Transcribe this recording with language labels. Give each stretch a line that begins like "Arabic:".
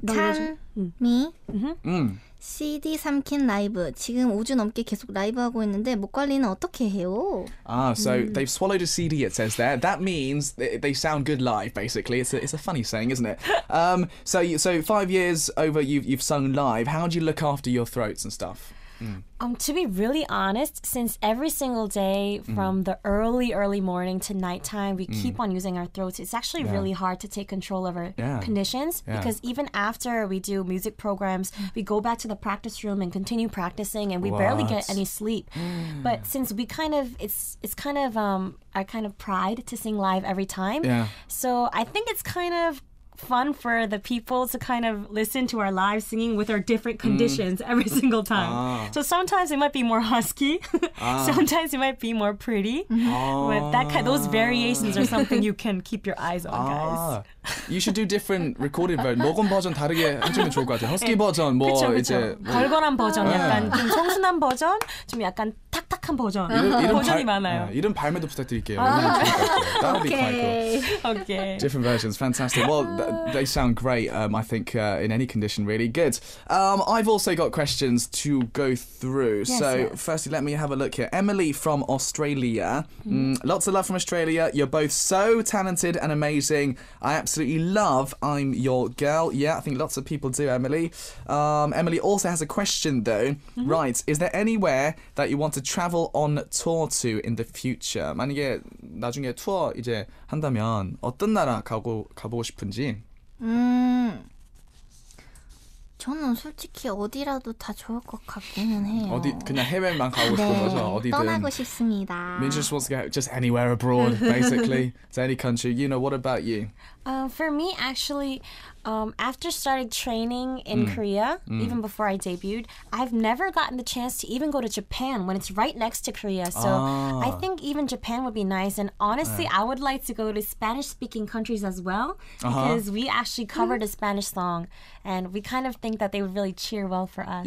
Korean: 찬미 CD 삼킨 라이브 지금 5주 넘게 계속 라이브 하고 있는데 목 관리는 어떻게 해요?
English: So they've swallowed a CD, it says there. That means they sound good live, basically. It's a funny saying, isn't it? So 5 years over you've sung live. How do you look after your throats and stuff? To be really honest, since every single day from the early morning to nighttime, we keep on using our throats, it's actually really hard to take control of our conditions because even after we do music programs, we go back to the practice room and continue practicing and we barely get any sleep. But since we it's kind of our kind of pride to sing live every time. So I think it's kind of fun for the people to kind of listen to our live singing with our different conditions every single time. So sometimes it might be more husky, sometimes it might be more pretty. But those variations are something you can keep your eyes on, guys. You should do different recorded version.
Korean: 녹음 버전 다르게 해주면 좋을 것 같아요. 허스키 버전, 뭐 그쵸. 이제 걸걸한 버전, 약간 좀 청순한 버전, 좀 약간 탁탁한 버전. 버전이 많아요. 이름 발매도 부탁드릴게요.
English: That would be quite cool. Okay. Different versions, fantastic. Well, they sound great. I think in any condition, really good. I've also got questions to go through. Firstly, let me have a look here. Emily from Australia. Lots of love from Australia. You're both so talented and amazing. I absolutely love I'm Your Girl. Yeah, I think lots of people do, Emily. Emily also has a question, though. Right, is there anywhere that you want to travel on tour to in the future?
Korean: 만약에 나중에 투어 이제 한다면 어떤 나라 가보고 싶은지? 저는 솔직히 어디라도 다 좋을 것 같기는 해요. 어디 그냥 해외만 가고 싶은 거죠? 어디든. 떠나고 싶습니다.
English: Min just wants to go just anywhere abroad, basically. To any country. You know, what about you? For me, actually, after starting training in Korea, even before I debuted, I've never gotten the chance to even go to Japan when it's right next to Korea. So I think even Japan would be nice. And honestly, I would like to go to Spanish-speaking countries as well because we actually covered a Spanish song, and we kind of think that they would really cheer well for us.